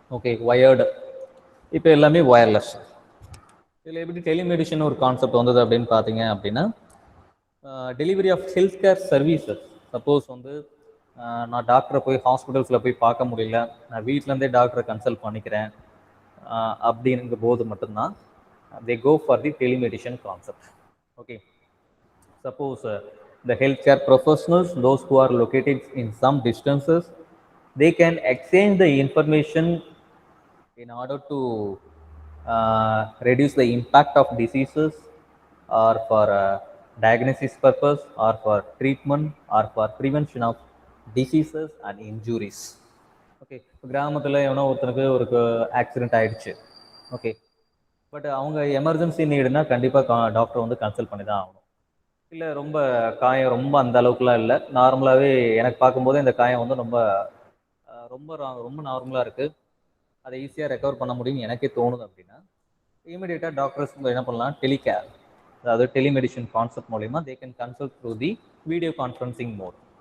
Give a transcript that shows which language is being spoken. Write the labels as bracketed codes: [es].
[ta] Okay, wired, இப்போ எல்லாமே wireless. இதில் எப்படி டெலிமெடிஷன் ஒரு கான்செப்ட் வந்தது அப்படின்னு பார்த்தீங்க அப்படின்னா, [en] Delivery of health care services. [ta] Suppose வந்து நான் டாக்டரை போய் ஹாஸ்பிட்டல்ஸில் போய் பார்க்க முடியல, நான் வீட்டிலேருந்தே டாக்டரை கன்சல்ட் பண்ணிக்கிறேன் அப்படிங்கிற போது மட்டும்தான் [en] they go for the telemedicine concept. Okay, suppose the healthcare professionals, those who are located in some distances, they can exchange the information in order to reduce the impact of diseases, or for diagnosis purpose, or for treatment, or for prevention of diseases and injuries. [ta] Okay, கிராமத்தில் எவனோ ஒருத்தனுக்கு ஒரு accident ஆயிடுச்சு. Okay, but அவங்க emergency நீடுனா கண்டிப்பாக doctor வந்து consult பண்ணி தான் ஆகணும். இல்லை ரொம்ப காயம் ரொம்ப அந்த அளவுக்குலாம் இல்லை, நார்மலாகவே எனக்கு பார்க்கும்போது இந்த காயம் வந்து ரொம்ப ரொம்ப ரொம்ப நார்மலாக இருக்குது, அதை ஈஸியாக ரெக்கவர் பண்ண முடியும்னு எனக்கே தோணுது அப்படின்னா இமீடியட்டாக டாக்டர்ஸ் என்ன பண்ணலாம், டெலிகேர், அதாவது டெலிமெடிஷன் கான்செப்ட் மூலிமா [en] They can consult through the video conferencing mode.